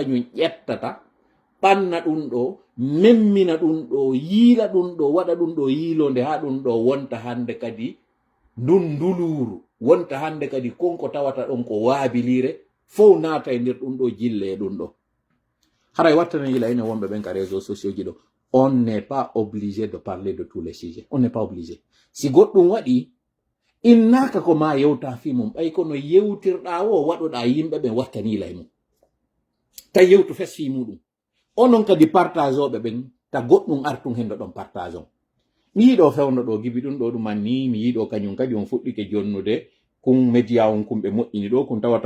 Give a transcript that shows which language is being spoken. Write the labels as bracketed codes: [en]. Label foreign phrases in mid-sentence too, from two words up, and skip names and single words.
[ff] kañum ƴettata ɓanna ɗum ɗo memmina ɗum ɗo yiila ɗum ɗo waɗa ɗum ɗo yiilonde ha ɗum ɗo wonta hande kadi nduluru wonta hande kadi konko tawata ɗon ko waabilire fof naata e nder ɗum ɗo jille e ɗum ɗo haray wattana yila ene wonɓe ɓen ka [fr] réseaux sociaux [ff] ji ɗo [fr] on n'est pas obligé de parler de tous les sujets on n'est pas obligé [ff] si goɗɗum waɗi innaka ko ma yewta fi mum ɓay kono yewtirɗa o waɗoɗa yimɓe ɓen wattani yila e mum ta yewtu fes fi muɗum onon kadi partage oɓe ɓen ta goɗɗum artum hendo ɗon partage on mi yiɗo fewno ɗo gibi ɗum ɗo ɗuman ni mi yiɗo kañum kadi on fuɗɗike jonnude kun média on kumɓe moƴƴini ɗo kun tawata